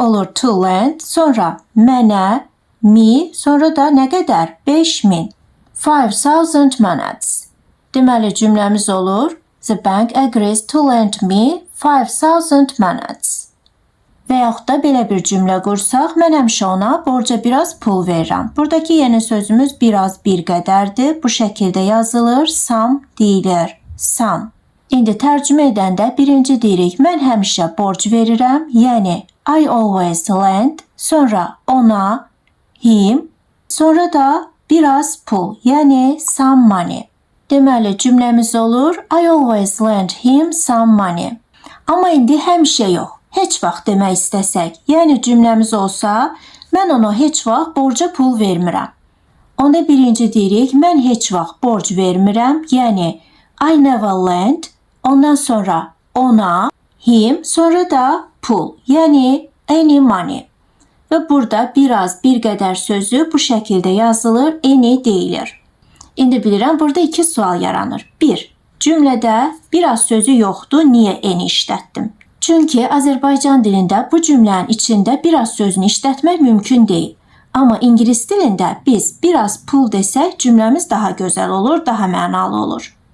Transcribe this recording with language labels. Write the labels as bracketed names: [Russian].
[Azerbaijani] Olur to lend. Sonra mənə, me, sonra da nə qədər? 5000. [English] 5000 manats. [Azerbaijani] Deməli cümləmiz olur [English] the bank agrees to lend me 5000 manats. [Azerbaijani] Və yaxud da belə bir cümlə qursaq, mən həmişə ona borca biraz pul verirəm. Buradakı yeni sözümüz biraz bir qədərdir. Bu şəkildə yazılır, some deyilir, some. İndi tərcümə edəndə birinci deyirik, mən həmişə borc verirəm, yəni [English] I always lend, [Azerbaijani] sonra ona, him, sonra da biraz pul, yəni [English] some money. [Azerbaijani] Deməli cümləmiz olur [English] I always lend him some money. [Azerbaijani] Amma indi həmişə yox, heç vaxt demək istəsək, yəni cümləmiz olsa, mən ona heç vaxt borca pul vermirəm. Onda birinci deyirik, mən heç vaxt borc vermirəm, yəni [English] I never lend, [Azerbaijani] ondan sonra ona, him, sonra da pul, yəni [English] any money. [Azerbaijani] Və burada biraz, bir qədər sözü bu şəkildə yazılır, any deyilir. İndi bilirəm, burada iki sual yaranır. 1. Cümlədə biraz sözü yoxdur, niyə any işlətdim? Çünki Azərbaycan dilində bu cümlənin içində biraz sözünü işlətmək mümkün deyil. Amma ingilis dilində biz biraz pul desək, cümləmiz daha gözəl olur, daha mənalı olur.